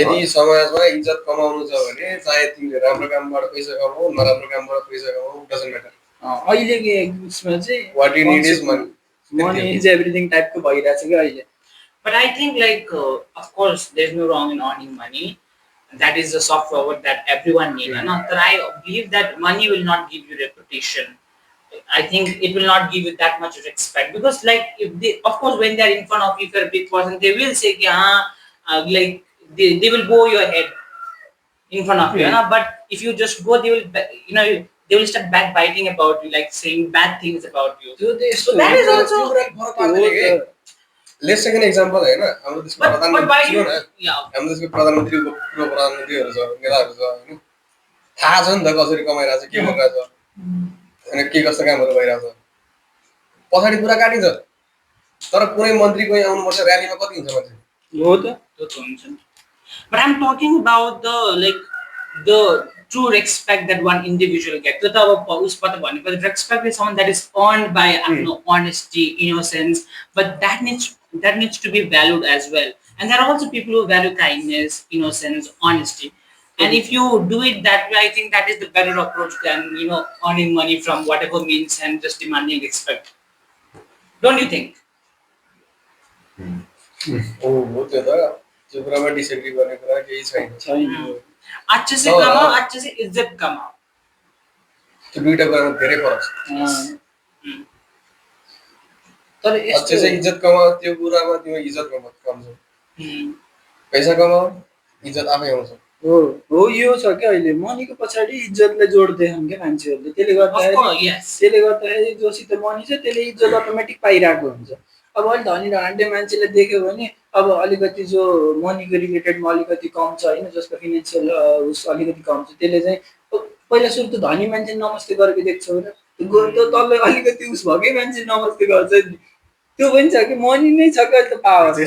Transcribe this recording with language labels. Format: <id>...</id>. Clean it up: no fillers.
<ne>यदि समाजमा इज्जत कमाउनु छ भने चाहे तिमीले राम्रो कामबाट पैसा कमाऊ नराम्रो कामबाट पैसा कमाऊ</ne> <en>doesn't matter</en> <ne>अहिलेको उसमा चाहिँ</ne> <en>what you need is money money is everything</en> <ne>टाइपको भइरहेछ कि अहिले</ne> <en>But I think, like, of course, there's no wrong in earning money. That is the soft power that everyone needs. But I believe that money will not give you reputation. I think it will not give you that much respect because, like, if they, of course, when they're in front of you, if you're a big person, they will say, like, they will bow your head in front of you. But if you just go, they will, they will start backbiting about you, like saying bad things about you. So that is also. Let's take an example</en> <ne>हैन हाम्रो देशको प्रधानमन्त्री हाम्रो देशको प्रधानमन्त्री उप प्रधानमन्त्रीहरू छ नेताहरू छ हैन थाहा छ नि त कसरी कमाइरहेछ के गरिरहेछ अनि के कस्तो कामहरू भइरहेछ पछाडि कुरा काटिन्छ तर कुनै मन्त्री कोही आउनुपर्छ र्यालीमा कति हुन्छ मान्छे हो त त्यो हुन्छ</ne> <en>But I'm talking about the true respect that one individual gets. Respect is someone that is earned by honesty, innocence, but that needs to be valued as well. And there are also people who value kindness, innocence, honesty. And if you do it that way, I think that is the better approach than earning money from whatever means and just demanding respect. Don't you think?</en> <ne>हो त्यो त त्यो कुरामा disagree गर्ने कुरा केही छैन</ne> <hi>अच्छे से कमाओ अच्छे से इज्जत कमाओ</hi> <ne>त्यो दुईटा कुरामा धेरै फरक छ तर</ne> <hi>अच्छे से इज्जत कमाओ</hi> <ne>त्यो कुरामा तिम्रो इज्जत कम छ पैसा कमाओ इज्जत आफै आउँछ हो यो छ क्या अहिले मनीको पछाडि इज्जतलाई जोड्दैछन् क्या मान्छेहरूले त्यसले गर्दाखेरि जोसित मनी छ त्यसले इज्जत अटोमेटिक पाइरहेको हुन्छ अब अहिले धनी धनाढ्य मान्छेले देख्यो भने अब अलिकति जो मनीको रिलेटेडमा अलिकति कम छ होइन जसको फिनेन्सियल उस अलिकति कम छ त्यसले चाहिँ पहिला सुरु त धनी मान्छे नमस्ते गरेको देख्छौ र त्यो तल अलिकति उस भएकै मान्छे नमस्ते गर्छ नि त्यो पनि छ कि मनी नै छ कि अहिले त पावर</ne>